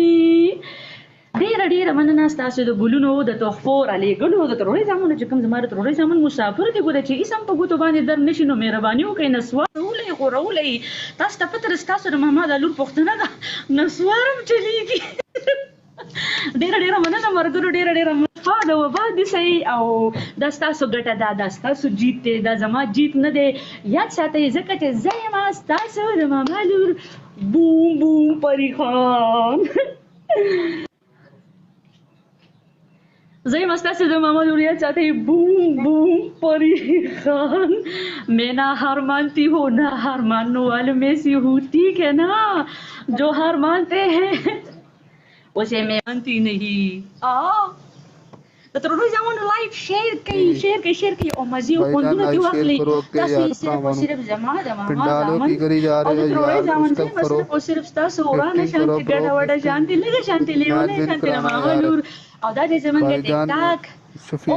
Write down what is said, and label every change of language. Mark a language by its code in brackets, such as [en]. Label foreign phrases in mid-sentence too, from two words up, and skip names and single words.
[ps] ډېره مننه ستاسو د ګلونو د تحفو رالیږلو د تروړې زامنو چې کوم زما د تروړې زامن مسافر دي ګوره چې اسم په ګوتو باندې در نشي نو مهرباني وکړئ نسوار غورولئ تاسو ته پته ده ستاسو د ماما د لور پوښتنه ده نسوار هم چلیږي ډېره مننه ملګرو ډېره مننه د وبا دي صحیح او دا ستاسو ګټه ده دا ستاسو جیت دی دا زما جیت نه دی یاد ساتئ ځکه چې زه یم ستاسو د ماما لور بوم پری خان زي ما ستاسو د ماما لور یاد ساتئ بوم پری خان [ur] میں نہ ہار مانتی ہوں نہ ہار ماننے والوں میں سے ہوں ٹھیک ہے نا جو ہار مانتے ہیں اسے میں مانتی نہیں [ps] د تروړې زامنو لایک شیر کوي او مزي او خوندونه دې واخلي تاسو یې صرف زما د ماما زامن او د تروړې زامن صرف تاسو ورانه شانتي ګډه وډه شانتي لږه شانتي لیونه شانتي د ماما لور او دا دې زمونږ ټیک ټاک او